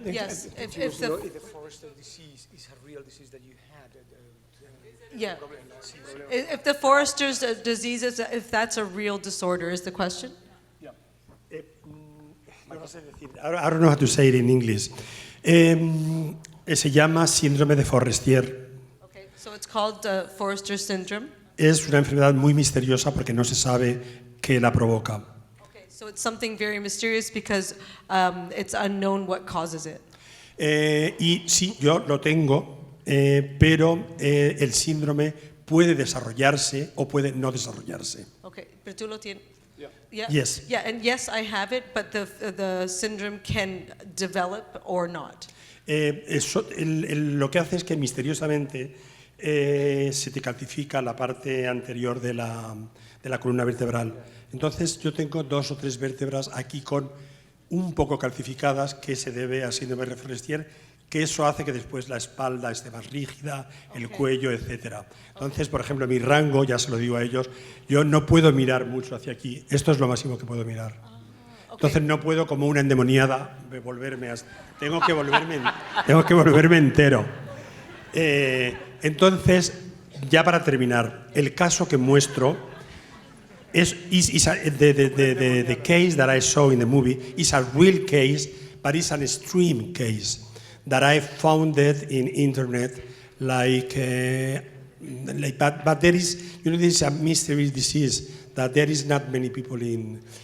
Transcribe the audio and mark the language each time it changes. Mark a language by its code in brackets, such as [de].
[en] Yes, if the Forrester disease is a real disease that you had. yeah, if the Forrester's disease is, if that's a real disorder, is the question? Yeah. I don't know how to say it in English. [es] Se llama síndrome de Forrestier. [en] Okay, so it's called Forrester syndrome. [es] Es una enfermedad muy misteriosa porque no se sabe qué la provoca. [en] Okay, so it's something very mysterious because it's unknown what causes it. [es] Y sí, yo lo tengo, pero el síndrome puede desarrollarse o puede no desarrollarse. Okay, pero tú lo tienes. Yeah. [en] Yes. Yeah, and yes, I have it, but the syndrome can develop or not. [es] Lo que hace es que misteriosamente se te calcifica la parte anterior de la columna vertebral. Entonces yo tengo 2 o 3 vértebras aquí con un poco calcificadas, que se debe a síndrome de Forrestier, que eso hace que después la espalda esté más rígida, el cuello, etc. Entonces, por ejemplo, mi rango, ya se lo digo a ellos, yo no puedo mirar mucho hacia aquí. Esto es lo máximo que puedo mirar. Entonces no puedo, como una endemoniada, volverme tengo que volverme entero. Entonces, ya para terminar, el caso que muestro [en] the case that I saw in the movie is a real case, but it's an extreme case that I found it in internet, but there is, this is a mysterious disease that there is not many people in.